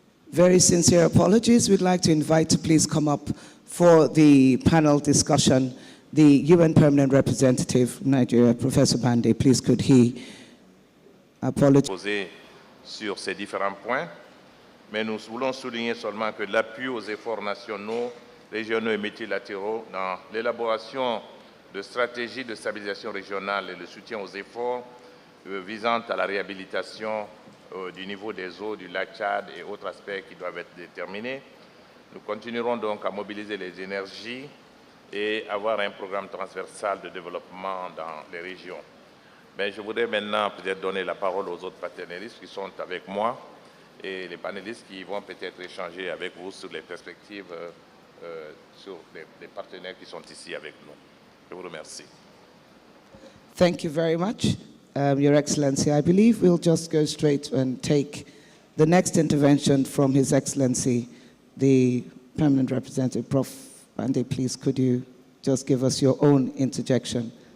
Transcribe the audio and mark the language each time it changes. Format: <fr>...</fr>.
<en>very sincere apologies. We'd like to invite to please come up for the panel discussion the UN Permanent Representative of Nigeria, Professor Bande. Please could he</en> <fr>apologize sur ces différents points, mais nous voulons souligner seulement que l'appui aux efforts nationaux, régionaux et multilatéraux dans l'élaboration de stratégies de stabilisation régionale et le soutien aux efforts visant à la réhabilitation du niveau des eaux du lac Tchad et autres aspects qui doivent être déterminés. Nous continuerons donc à mobiliser les énergies et avoir un programme transversal de développement dans les régions. Mais je voudrais maintenant peut-être donner la parole aux autres panélistes qui sont avec moi et les panélistes qui vont peut-être échanger avec vous sur les perspectives sur les partenaires qui sont ici avec nous. Je vous remercie.</fr> <en>Thank you very much, Your Excellency. I believe we'll just go straight and take the next intervention from His Excellency, the Permanent Representative, Prof. Bande. Please, could you just give us your own interjection?</en>